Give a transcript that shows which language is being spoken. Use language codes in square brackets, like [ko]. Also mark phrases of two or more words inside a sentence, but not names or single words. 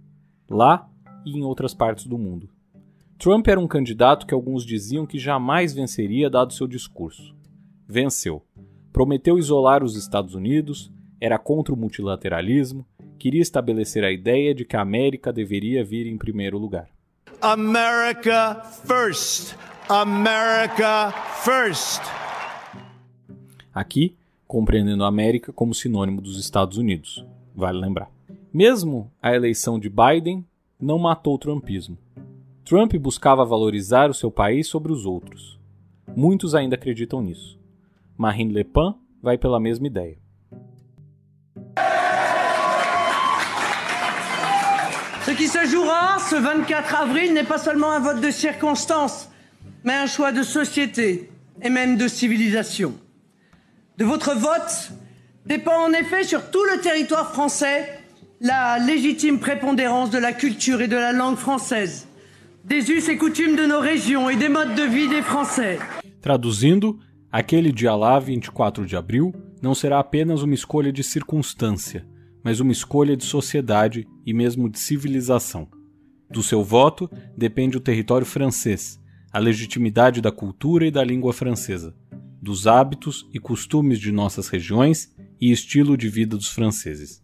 [pt] Lá e em outras partes do mundo. Trump era um candidato que alguns diziam que jamais venceria dado seu discurso. Venceu. Prometeu isolar os Estados Unidos, era contra o multilateralismo, queria estabelecer a ideia de que a América deveria vir em primeiro lugar. [en] America first! America first! [pt] Aqui, compreendendo a América como sinônimo dos Estados Unidos, vale lembrar. Mesmo a eleição de Biden não matou o trumpismo. Trump buscava valorizar o seu país sobre os outros. Muitos ainda acreditam nisso. Marine Le Pen vai pela mesma ideia. [fr] Ce qui se jouera ce 24 avril n'est pas seulement un vote de circonstance, mais un choix de société et même de civilisation. De votre vote dépend en effet sur tout le territoire français la légitime prépondérance de la culture et de la langue française, des us et coutumes de nos régions et des modes de vie des Français. [pt] Traduzindo, aquele dia lá, 24 de abril, não será apenas uma escolha de circunstância, mas uma escolha de sociedade e mesmo de civilização. Do seu voto depende o território francês, a legitimidade da cultura e da língua francesa, dos hábitos e costumes de nossas regiões e estilo de vida dos franceses.